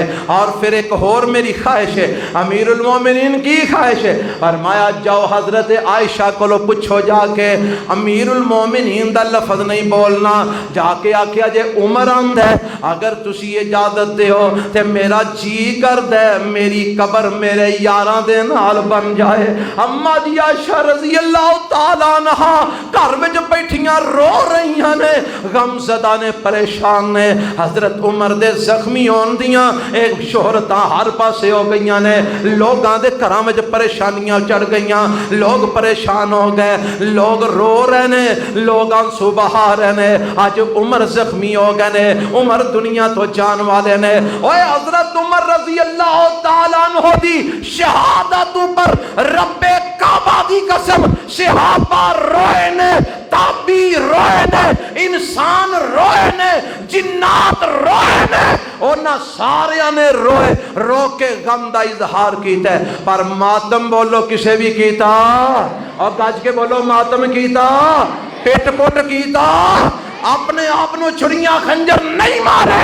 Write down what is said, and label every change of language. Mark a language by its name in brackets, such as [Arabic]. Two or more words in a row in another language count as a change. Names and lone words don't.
[Urdu] اور پھر ایک اور میری خواہش ہے، امیر المومنین کی خواہش ہے، فرمایا جاؤ حضرت عائشہ کو پوچھو جا کے [Punjabi] امیر المومنین دا لفظ نہیں بولنا، جا کے آکھیا جے عمر آند ہے اگر تسی اجازت دے ہو تے میرا جی کر دے میری قبر میرے یاراں دے نال بن جائے۔ اما جی عائشہ رضی اللہ تعالیٰ عنہا گھر وچ بیٹھیاں رو رہیاں نے، غم زدہ نے، پریشان نے، حضرت عمر دے زخمی ہون دیاں ایک شہرتاں ہر پاسے ہو گئیاں نے، لوگاں دے گھراں وچ پریشانیاں چڑھ گئیاں، لوگ پریشان ہو گئے، لوگ رو رہے نے، لوگ آنسو بہا رہے نے، آج عمر زخمی ہو گئے نے، عمر دنیا تو جان والے نے۔ اوے حضرت عمر رضی اللہ تعالیٰ عنہ دی شہادت پر رب کعبہ دی قسم صحابہ روئے نے، تابی روئے نے، انسان روئے نے، جنات روئے نے، اونا سارے نے روئے، رو کے غم دا اظہار کیتا ہے، پر ماتم بولو کسے بھی کیتا، اور گاج کے بولو ماتم کیتا، پیٹ پوٹ کیتا، اپنے آپ نو چھڑیاں خنجر نہیں مارے۔